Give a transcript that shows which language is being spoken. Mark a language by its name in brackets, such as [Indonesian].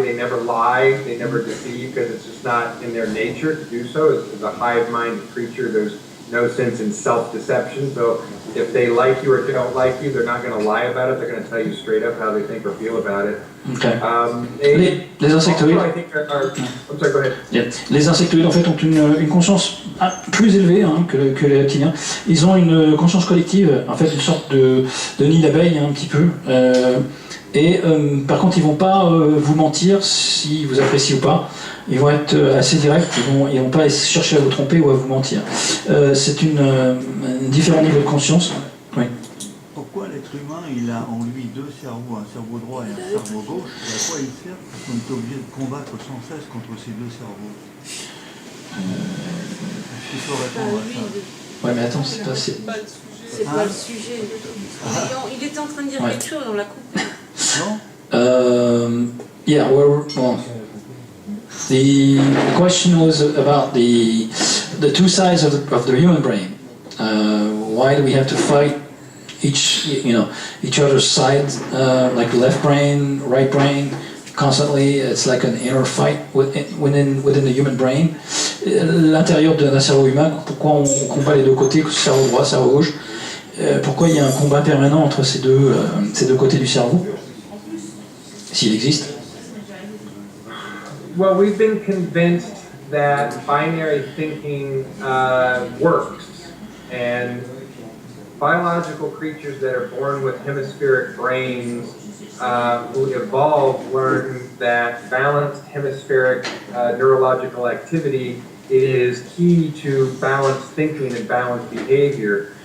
[English] They never lie. They never deceive because it's just not in their nature to do so. As a hive-minded creature, there's no sense in self-deception. So if they like you or don't like you, they're not going to lie about it. They're going to tell you straight up how they think or feel about it. [French] Okay. Les insectoïdes. [English] I'm sorry, go ahead. Yeah. [French] Les insectoïdes en fait ont une conscience plus élevée que les reptiliens. Ils ont une conscience collective, en fait une sorte de nid d'abeilles un petit peu. Et par contre, ils vont pas vous mentir si vous appréciez ou pas. Ils vont être assez directs, ils vont pas chercher à vous tromper ou à vous mentir. C'est un différent niveau de conscience. Oui. Pourquoi l'être humain, il a en lui deux cerveaux, un cerveau droit et un cerveau gauche, et à quoi il sert? Parce qu'on est obligé de combattre sans cesse contre ces deux cerveaux. Est-ce qu'il faut répondre à ça? Ouais, mais attends, c'est pas... C'est pas le sujet. Il était en train de dire quelque chose, on l'a coupé. Non? [English] Yeah, well, the question was about the two sides of the human brain. Why do we have to fight each other's side, like left brain, right brain, constantly? It's like an inner fight within the human brain. [French] L'intérieur d'un cerveau humain, pourquoi on combat les deux côtés, cerveau droit, cerveau gauche? Pourquoi il y a un combat permanent entre ces deux côtés du cerveau, s'il existe? [English] Well, we've been convinced that binary thinking works, and biological creatures that are born with hemispheric brains who evolve learn that balanced hemispheric neurological activity is key to balanced thinking and balanced behavior.